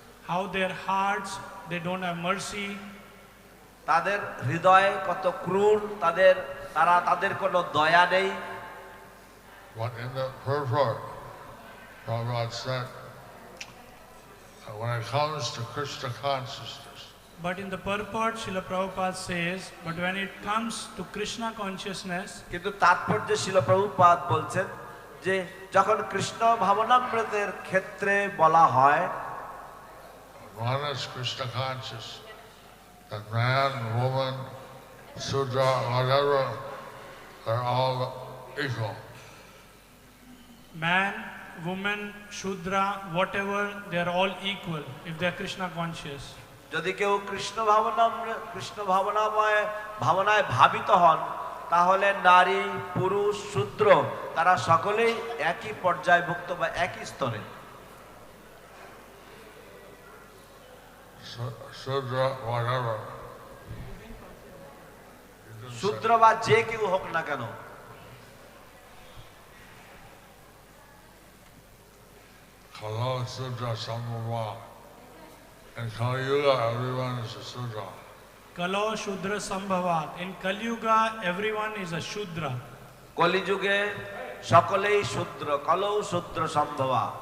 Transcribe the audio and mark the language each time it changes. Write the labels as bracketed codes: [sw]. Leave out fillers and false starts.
[en] How their hearts, they don't have mercy. [bn] তাদের হৃদয় কত ক্রূর, তাদের কোনো দয়া নেই। [en] But in the purport, Prabhupada said, when it comes to Krishna consciousness, But in the purport, Srila Prabhupada says, but when it comes to Krishna consciousness, [bn] কিন্তু তাৎপর্য শিল প্রভুপাদ বলছেন যে যখন কৃষ্ণ ভাবনামৃতের ক্ষেত্রে বলা হয়, [en] one is Krishna conscious, that man, woman, Sudra, whatever, they're all equal. Man, woman, Shudra, whatever, they are all equal if they are Krishna conscious. [bn] যদি কেউ কৃষ্ণ ভাবনাময় ভাবনায় ভাবিত হন, তাহলে নারী, পুরুষ, শূদ্র তারা সকলেই একই পর্যায়ভুক্ত বা একই স্তরে। [en] Sudra, whatever. [bn] শূদ্র বা যে কেউ হোক না কেন, [sa] kāla-ātmanaḥ. [en] In Kali-yuga, everyone is a Sudra. [sa] Kalo Shudra Sambhavat. [en] In Kali-yuga, everyone is a Shudra. [bn] কলিযুগে সকলেই শূদ্র, [sa] কলৌ শূদ্র সম্ভবা।